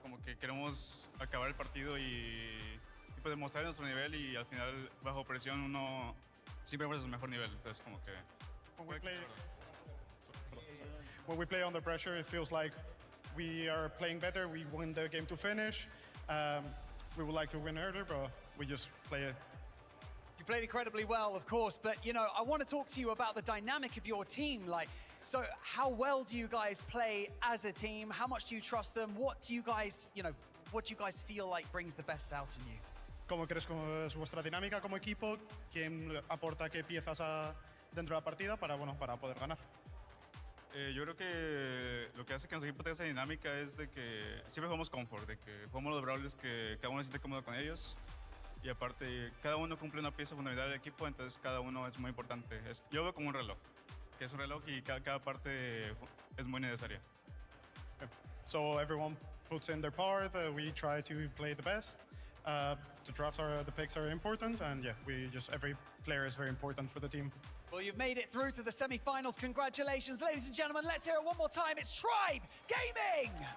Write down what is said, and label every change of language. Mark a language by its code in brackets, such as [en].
[es] Como que queremos acabar el partido y pues demostrar nuestro nivel y al final bajo presión uno siempre muestra su mejor nivel. Entonces como que... [en] When we play under pressure, it feels like we are playing better. We want the game to finish. We would like to win earlier, but we just play it. You played incredibly well, of course, but you know, I want to talk to you about the dynamic of your team. Like, so how well do you guys play as a team? How much do you trust them? What do you guys, what do you guys feel like brings the best out in you? [es] ¿Cómo crees que es vuestra dinámica como equipo? ¿Quién aporta qué piezas dentro de la partida para poder ganar? Yo creo que lo que hace que nuestro equipo tenga esa dinámica es de que siempre jugamos comfort, de que jugamos los brawlers que cada uno se siente cómodo con ellos y aparte cada uno cumple una pieza fundamental del equipo, entonces cada uno es muy importante. Yo veo como un reloj, que es un reloj y cada parte es muy necesaria. [en] So everyone puts in their part, we try to play the best. The picks are important, and yeah, every player is very important for the team. Well, you've made it through to the semi-finals. Congratulations, ladies and gentlemen. Let's hear it one more time. It's Tribe Gaming!